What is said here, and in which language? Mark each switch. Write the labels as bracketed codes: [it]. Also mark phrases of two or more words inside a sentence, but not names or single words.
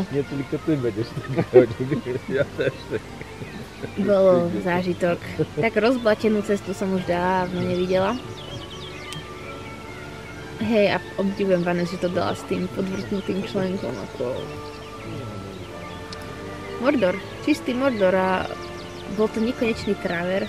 [pl] Nie tylko ty będziesz tak chodził, ja też. [sk] bolo zážitok. Tak rozblatenú cestu som už dávno nevidela. Hej, a obdivujem Vanessa, že to dala s tým podvrtnutým členkom ako Mordor, čistý Mordor a bol to nekonečný travers.